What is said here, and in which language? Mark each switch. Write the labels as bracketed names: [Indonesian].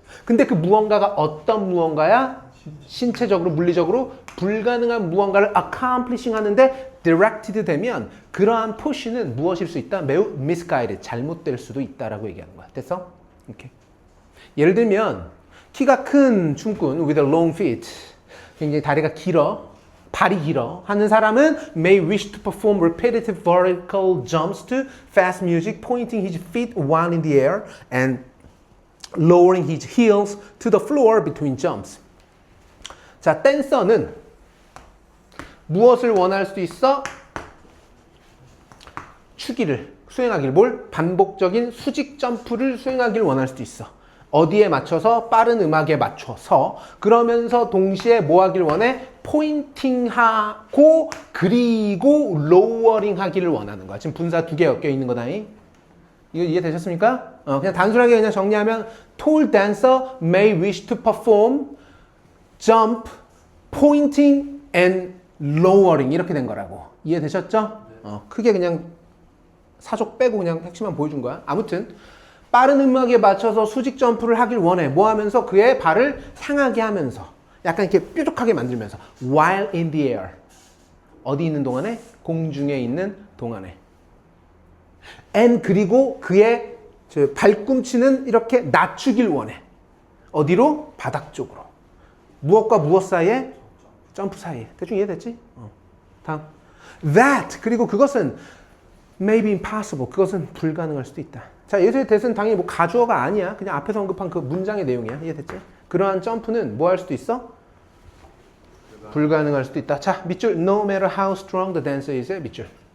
[Korean] 근데 그 무언가가 어떤 무언가야? 신체적으로, 물리적으로 불가능한 무언가를 accomplishing 하는데 directed 되면 그러한 push는 무엇일 수 있다? 매우 misguided. 잘못될 수도 있다라고 얘기하는 거야. 됐어? 이렇게. 예를 들면 키가 큰 춤꾼 [English] with a long feet. [Korean] 굉장히 다리가 길어. 발이 길어 하는 사람은 [English] may wish to perform repetitive vertical jumps to fast music, pointing his feet while in the air and lowering his heels to the floor between jumps. [Korean] 자, 댄서는 무엇을 원할 수도 있어? 추기를 수행하길, 뭘? 반복적인 수직 점프를 수행하길 원할 수도 있어. 어디에 맞춰서? 빠른 음악에 맞춰서. 그러면서 동시에 뭐 하길 원해? 포인팅하고 그리고 로어링 하기를 원하는 거야. 지금 분사 두 개 엮여 있는 거다. 이거 이해되셨습니까? 그냥 단순하게 그냥 정리하면 [English] tall dancer may wish to perform jump, pointing and lowering [Korean] 이렇게 된 거라고. 이해되셨죠? 크게 그냥 사족 빼고 그냥 핵심만 보여준 거야. 아무튼 빠른 음악에 맞춰서 수직 점프를 하길 원해. 뭐 하면서? 그의 발을 향하게 하면서 약간 이렇게 뾰족하게 만들면서 [English] while in the air. [Korean] 어디 있는 동안에? 공중에 있는 동안에. and 그리고 그의 발꿈치는 이렇게 낮추길 원해. 어디로? 바닥 쪽으로. 무엇과 무엇 사이에? 점프 사이에. 대충 이해됐지? 다음. [English] that [Korean] 그리고 그것은 [English] may be impossible. [Korean] 그것은 불가능할 수도 있다. 자, 예수의 대은 당연히 뭐 가주어가 아니야. 그냥 앞에서 언급한 그 문장의 내용이야. 이해됐지? 그러한 점프는 뭐 할 수도 있어? 불가능할 수도 있다. 자, 밑줄. [English] No matter how strong the dancer is. [Korean] 밑줄.